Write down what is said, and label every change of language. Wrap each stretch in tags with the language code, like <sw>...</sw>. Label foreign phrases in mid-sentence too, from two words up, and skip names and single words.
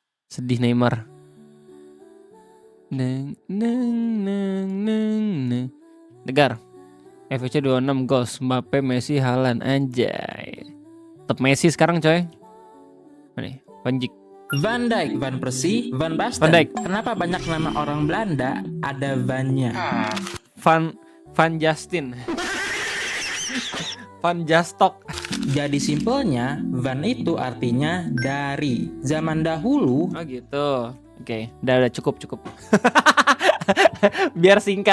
<id>Sedih Neymar. Neng. Negar. FC 26 goals, Mbappe, Messi, Haaland, anjay. Tetap Messi sekarang coy. Nih, Panjik. Van Dijk, Van Persie, Van Basten. Van Dijk. Kenapa banyak nama orang Belanda ada Van-nya? Van Justin. Van Jastok. Jadi simpelnya, Van itu artinya dari. Zaman dahulu. Oh gitu. Oke, udah cukup. Biar singkat.</id>